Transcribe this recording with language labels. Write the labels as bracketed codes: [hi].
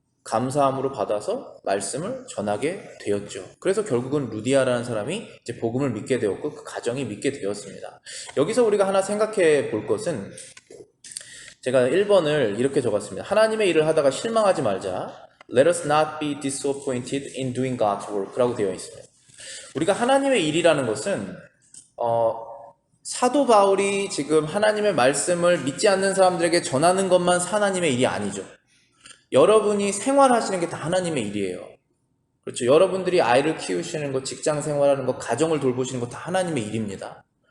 [ko] 감사함으로 받아서 말씀을 전하게 되었죠. 그래서 결국은 루디아라는 사람이 이제 복음을 믿게 되었고 그 가정이 믿게 되었습니다. 여기서 우리가 하나 생각해 볼 것은 제가 1번을 이렇게 적었습니다. 하나님의 일을 하다가 실망하지 말자. [en] Let us not be disappointed in doing God's work [ko] 라고 되어 있습니다. 우리가 하나님의 일이라는 것은 사도 바울이 지금 하나님의 말씀을 믿지 않는 사람들에게 전하는 것만 하나님의 일이 아니죠. 여러분이 생활하시는 게 다 하나님의 일이에요. 그렇죠. 여러분들이 아이를 키우시는 것, 직장 생활하는 것, 가정을 돌보시는 것 다 하나님의 일입니다.